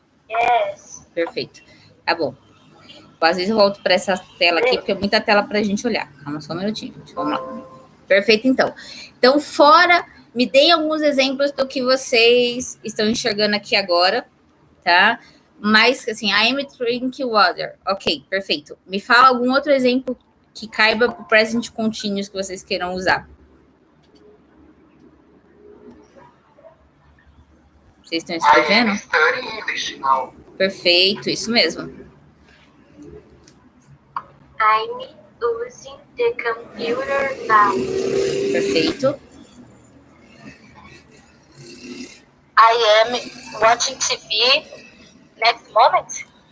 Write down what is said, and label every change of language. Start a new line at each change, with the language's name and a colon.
English: Yes.
Portuguese: Perfeito. Tá bom. Às vezes eu volto para essa tela aqui, porque é muita tela para a gente olhar. Calma só um minutinho, gente. Vamos lá. Perfeito, então. Então, me deem alguns exemplos do que vocês estão enxergando aqui agora, tá? Mas, assim,
English: I am drinking water.
Portuguese: Ok, perfeito. Me fala algum outro exemplo que caiba para o present continuous que vocês queiram usar. Vocês estão escrevendo?
English: I am studying English now.
Portuguese: Perfeito, isso mesmo.
English: I'm using the computer now.
Portuguese: Perfeito.
English: I am watching TV next moment.